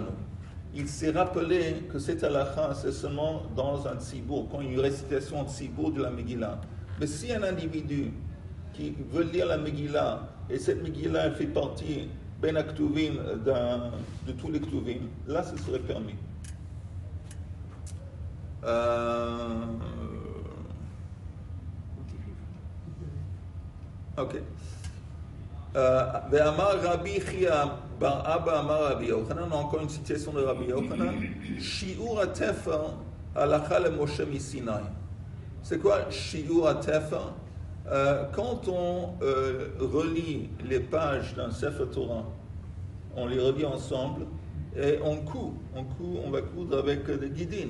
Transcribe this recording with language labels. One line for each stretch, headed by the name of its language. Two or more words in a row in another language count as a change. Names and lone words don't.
French: Il s'est rappelé que cette halakha, c'est seulement dans un tzibur, quand il y a une récitation de tzibur de la Megillah. Mais si un individu qui veut lire la Megillah, et cette Megillah elle fait partie
Hebrew: בין הכתובים
French: de tous les ktuvim, là ce serait permis. Ok.
Hebrew: ואמר רבי חייא בר אבא אמר רבי יוחנן,
French: encore une citation de Rabbi Yochanan,
Hebrew: שיעור התפר הלכה למשה מסיני.
French: C'est quoi
Hebrew: שיעור התפר?
French: Quand on relit les pages d'un
Hebrew: ספר תורה,
French: on les relit ensemble et on va coudre avec des guidines.